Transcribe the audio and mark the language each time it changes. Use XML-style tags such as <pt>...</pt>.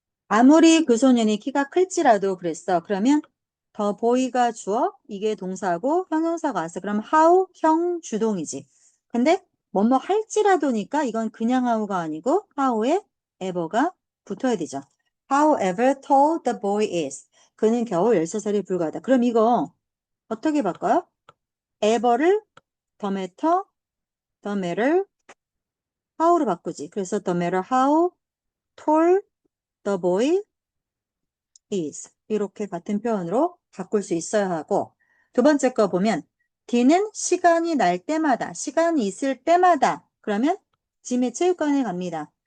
<ko>아무리 그 소년이 키가 클지라도 그랬어. 그러면 더 보이가 주어, 이게 동사고 형용사가 왔어. 그럼 how 형 주동이지. 근데 뭐뭐 할지라도니까 이건 그냥 how가 아니고 how에 ever가 붙어야 되죠.</ko> <en>However tall the boy is.</en> <ko>그는 겨우 13살이 불과하다. 그럼 이거 어떻게 바꿔요? ever를 the matter, how로 바꾸지. 그래서</ko> <en>the matter how tall the boy is</en> <ko>이렇게 같은 표현으로 바꿀 수 있어야 하고 두 번째 거 보면 D는 시간이 날 때마다 시간이 있을 때마다 그러면 짐의 체육관에 갑니다.</ko>